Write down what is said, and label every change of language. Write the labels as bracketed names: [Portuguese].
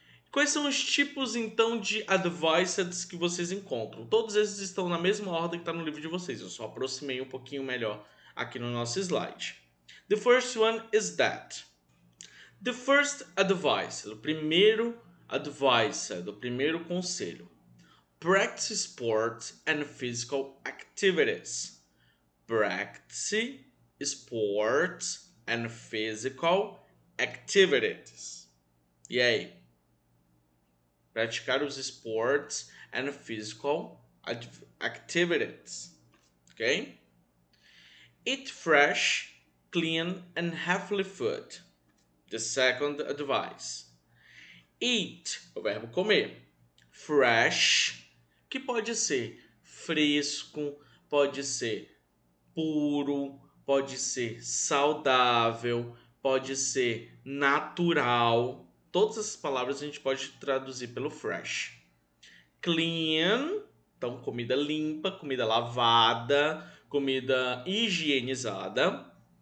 [Portuguese] Quais são os tipos, então, de advices que vocês encontram? Todos esses estão na mesma ordem que está no livro de vocês. Eu só aproximei um pouquinho melhor aqui no nosso slide. [English] The first one is that. The first advice, [Portuguese] o primeiro advice, do primeiro conselho. [English] Practice sports and physical activities. Practice sports and physical activities. [Portuguese] E aí? Praticar os [English] sports and physical activities. [Portuguese] Ok? [English] Eat fresh, clean and healthy food. The second advice. Eat, [Portuguese] o verbo comer. Fresh, que pode ser fresco, pode ser puro, pode ser saudável, pode ser natural. Todas essas palavras a gente pode traduzir pelo fresh. Clean, então comida limpa, comida lavada, comida higienizada.